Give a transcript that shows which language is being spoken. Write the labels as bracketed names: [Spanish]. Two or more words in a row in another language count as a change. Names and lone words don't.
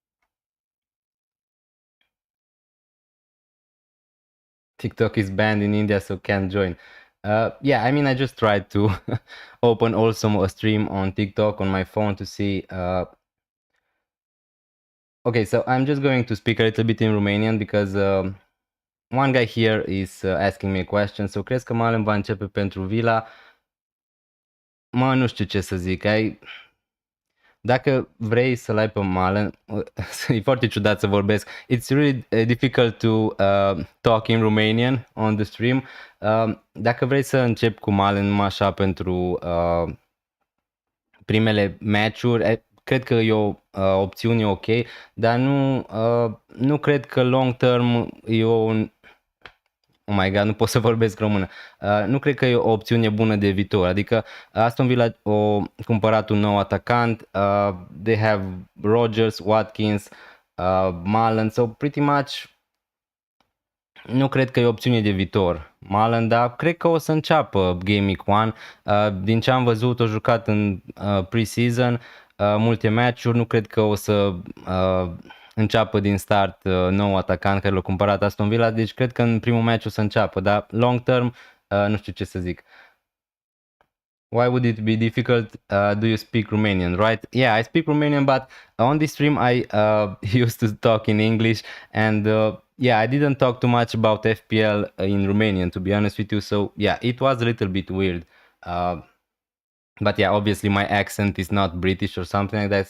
[English] TikTok is banned in India, so can't join. Yeah, I mean, I just tried to open also a stream on TikTok on my phone to see. Okay, so I'm just going to speak a little bit in Romanian because one guy here is asking me a question. So, [Romanian] crezi că Malen va începe pentru Villa? Mă, nu știu ce să zic. Dacă vrei să-l ai pe Malen, e foarte ciudat să vorbesc. [English] It's really difficult to talk in Romanian on the stream. [Romanian] Dacă vrei să încep cu Malen numai așa pentru primele meciuri, cred că e o opțiune ok, dar nu cred că [English] long term [Romanian] e un... [English] Oh my god, [Romanian] nu pot să vorbesc română. Nu cred că e o opțiune bună de viitor. Adică Aston Villa a cumpărat un nou atacant. [English] They have Rodgers, Watkins, Malen. So pretty much [Romanian] nu cred că e o opțiune de viitor. Malen, dar cred că o să înceapă Game Week 1. Din ce am văzut, a jucat în pre-season, multe meciuri. Nu cred că o să înceapă din start nou atacant care l-a cumpărat Aston Villa, deci cred că în primul meci o să înceapă, dar [English] long term [Romanian] nu știu ce să zic. [English] Why would it be difficult? Do you speak Romanian, right? Yeah, I speak Romanian, but on this stream I used to talk in English, and yeah, I didn't talk too much about FPL in Romanian, to be honest with you. So yeah, it was a little bit weird. But yeah, obviously my accent is not British or something like that.